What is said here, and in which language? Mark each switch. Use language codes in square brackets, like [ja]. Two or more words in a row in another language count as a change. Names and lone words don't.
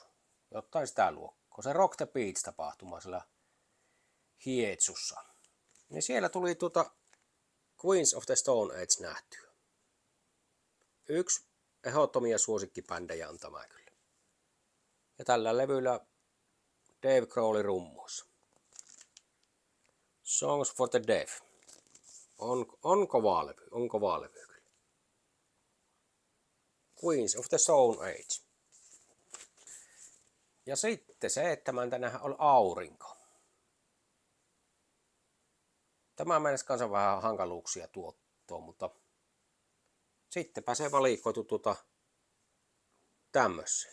[fi] Jotain sitä luokkaa. Se Rock the Beach-tapahtuma siellä Hietsussa. Niin siellä tuli Queens of the Stone Age nähtyä. Yksi ehdottomia suosikkibändejä on tämä kyllä. Ja tällä levyllä Dave Grohl rummuissa. Songs for the Deaf. On kovaa levy kyllä. Queens of the Stone Age. Ja sitten 7. tänähän on Aurinko. Tämä mennessä kanssa vähän hankaluuksia tuottoon, mutta sittenpä se valikoitu tämmössä.